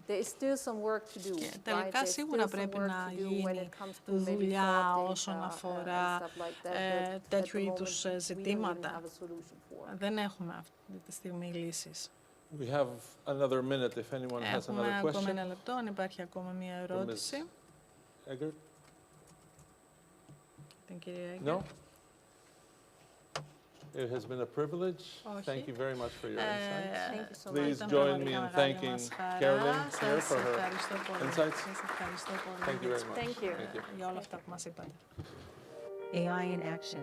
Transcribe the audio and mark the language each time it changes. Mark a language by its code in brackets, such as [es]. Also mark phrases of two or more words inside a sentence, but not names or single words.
[el] Και τελικά σίγουρα πρέπει να γίνει δουλειά όσον αφορά τέτοιου είδους ζητήματα. Δεν έχουμε αυτή τη στιγμή λύσεις. Έχουμε ακόμα ένα λεπτό, αν υπάρχει ακόμα μια ερώτηση. Την κυρία Έγκερ. [en] It has been a privilege. Thank you very much for your insights. Please join me in thanking Carolyn here for her insights. Thank you very much. Thank you. [el] Για όλα αυτά που μας είπατε. [en] AI in action.